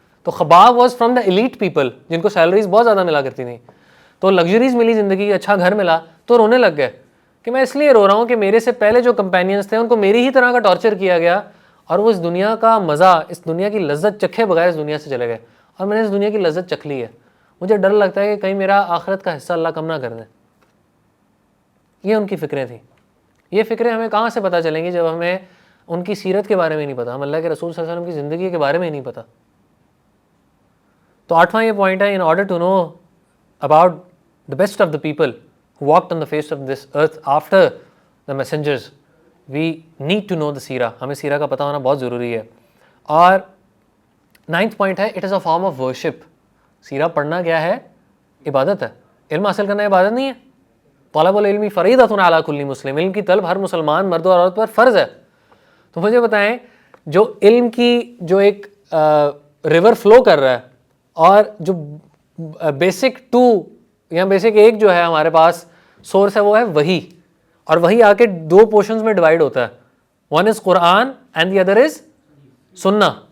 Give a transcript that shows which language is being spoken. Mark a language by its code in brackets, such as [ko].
[ur] تو Khabbab [en] was from the elite people [ur] جن کو سیلریز بہت زیادہ ملا کرتی تھیں, تو لگژریز ملی, زندگی اچھا گھر ملا, تو رونے لگ گئے کہ میں اس لیے رو رہا ہوں کہ میرے سے پہلے جو کمپینینز تھے ان کو میری ہی طرح کا ٹارچر کیا گیا اور وہ اس دنیا کا مزہ, اس دنیا کی لذت چکھے بغیر اس دنیا سے چلے گئے, اور میں نے اس دنیا کی لذت چکھ لی ہے. مجھے ڈر لگتا ہے کہ کہیں میرا آخرت کا حصہ اللہ کم نہ کر دیں. یہ ان کی فکریں تھیں. یہ فکریں ہمیں کہاں سے پتہ چلیں گی جب ہمیں ان کی سیرت کے بارے میں نہیں پتہ, ہم اللہ کے رسول صلی اللہ علیہ وسلم کی زندگی کے بارے میں ہی نہیں پتہ. تو 8واں یہ پوائنٹ ہے, [en] In order to know about the best of the people who walked on the face of this earth after the messengers, we need to know the seerah. [ur] ہمیں سیرہ کا پتہ ہونا بہت ضروری ہے. اور 9th پوائنٹ ہے [en] it is a form of worship. [ur] سیرہ پڑھنا کیا ہے؟ عبادت ہے. علم حاصل کرنا عبادت نہیں ہے. [ar] طلب العلم فریضۃ علی کل مسلم, [ur] علم کی طلب ہر مسلمان مرد اور عورت پر فرض ہے. تو مجھے بتائیں جو علم کی جو ایک ریور فلو کر رہا ہے اور جو بیسک 2 یا بیسک ایک جو ہے ہمارے پاس سورس ہے وہ ہے وحی, اور وحی آ کے 2 پورشنز میں ڈیوائڈ ہوتا ہے, [en] One is قرآن and the other is سنہ.